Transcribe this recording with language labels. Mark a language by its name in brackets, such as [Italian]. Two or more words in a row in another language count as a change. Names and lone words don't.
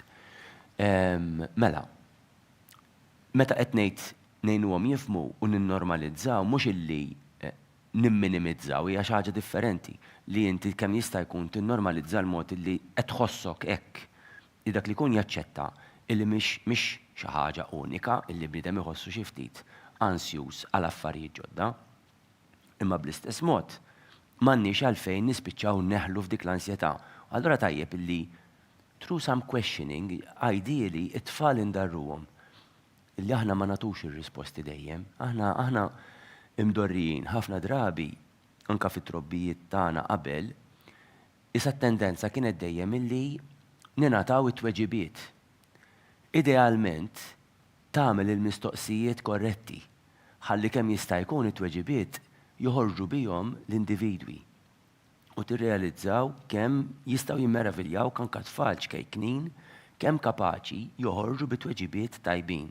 [Maltese] Mela, meta qed ngħinuhom jifhmu u ninnormalizzaw mhux illi nimminimizzaw hija xi ħaġa differenti li inti kemm jista' jkun tinnormalizza l-mod illi qed tħossok hekk li dak li jkun jaċċetta illi mhix xi ħaġa unika illi bniedem iħossu xi ftit ansjuż għal affarijiet ġodda. Imma bl-istess mod m'għandniex għalfejn nispiċċaw neħlu f'dik l-ansjetà. Allura tajjeb illi [English] through some questioning ideally [Maltese] it-tfal indarruhom illi aħna ma nagħtux ir-risposti dejjem. Aħna imdorrijin ħafna drabi anke fit-trobbijiet tagħna qabel issa t-tendenza kienet dejjem illi ningħataw it-tweġibiet. Idealment tagħmel il-mistoqsijiet korretti ħalli kemm jista' jkun it-tweġibiet joħorġu bihom l-individwi u tirrealizzaw kemm jistgħu jimmeraviljaw anke tfal ċkejknin kemm kapaċi joħorġu bit-tweġibiet tajbin.